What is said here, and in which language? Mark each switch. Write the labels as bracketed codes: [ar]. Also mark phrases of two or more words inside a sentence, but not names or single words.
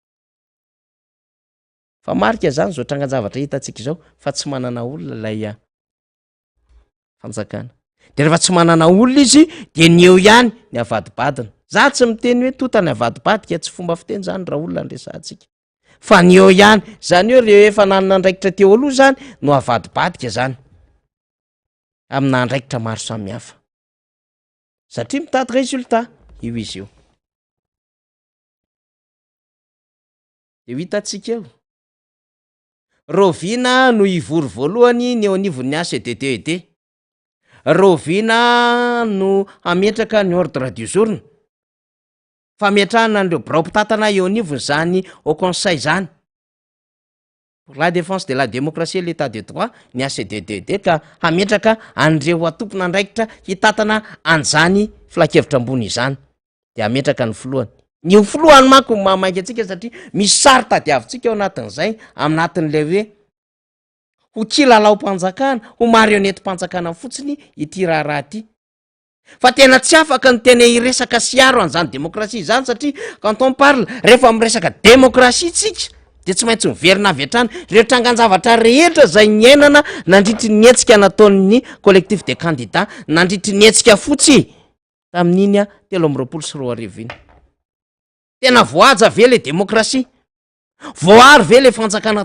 [mg] fa marika zany zao trangan-javatra hitatsika zao fa tsy manana olona lay fanjakana de rehefa tsy manana olona izy de ny eo ihany ny avadibadina za tsy miteny hoe tota ny avadibadika tsy fomba fiteny zany raha olona nresantsika fa ny eo ihany zany hoe reo efa nanana andraikitra teo aloha zany no avadibadika zany amina andraikitra maro samihafa satria mitady résultat io izy io de hitatsika eo Rovina no ivory voalohany ny eo anivon'ny ACDDD Rovina no ametraka ny [fr] ordre du jour [mg] fametrahana an'ireo birao-pitatana eo anivony zany [fr] au conseil [mg] zany [fr] pour la défense de la démocratie et l'état de droit [mg] ny ACDDD ka hametraka an'ireo atompona andraikitra hitatana an'izany filakevitra ambony izany de ametraka ny filohany ny filohany manko mamainga atsika satria misy sary tadiavintsika ao anatin'izay aminatin'le hoe ho kilalao-mpanjakana ho marionnette-mpanjakana fotsiny ity raharaha ty fa tena tsy afaka ny tena iresaka siaro an'izany demokrasia zany satria [fr] quand on parle [mg] rehefa miresaka demokrasia tsika de tsy maintsy miverina avy hatrany reo trangan-javatra rehetra zay nyainana nandritry ny etsika nataon'ny [fr] collectif de candidats [mg] nandritry ny etsika fotsy tamin'iny 3 tena voaja ve le demokrasia voary ve le fanjakana